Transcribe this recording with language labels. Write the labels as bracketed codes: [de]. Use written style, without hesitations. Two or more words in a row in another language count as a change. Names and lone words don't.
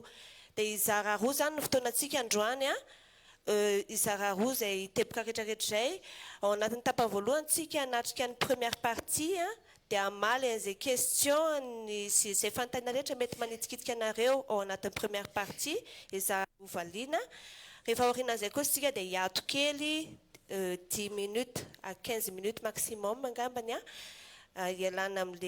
[mg] dia izara roa zany ny fotoanantsika androany a izara roa zay tepaka rehetrarehetra zay ao anatin'ny tapany voalohantsika anatrika ny [fr] première partie [mg] a dia amaly an'izay question sy izay fanontaniana rehetra mety manitsikitika anareo ao anatin'ny [fr] première partie [mg] izara roa valiana rehefa aorianan'izay koa sika dia hiato kely [fr] 10 minutes à 15 minutes maximum [mg] angambany a ialana